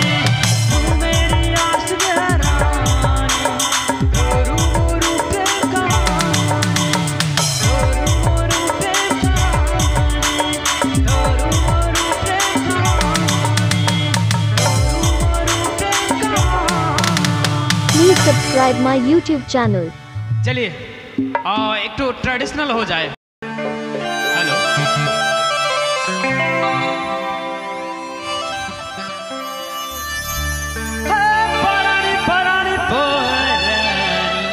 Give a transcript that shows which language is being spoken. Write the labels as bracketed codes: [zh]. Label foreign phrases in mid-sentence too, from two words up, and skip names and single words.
[hi] तू मेरी आशिक रानी, तू रूबरू प्रेम कहानी, तू रूबरू प्रेम कहानी, तू रूबरू प्रेम कहानी, तू रूबरू प्रेम कहानी। [en] Please subscribe my YouTube channel. [hi] चलिए एक तो ट्रेडिशनल हो जाए। हेलो परानी परानी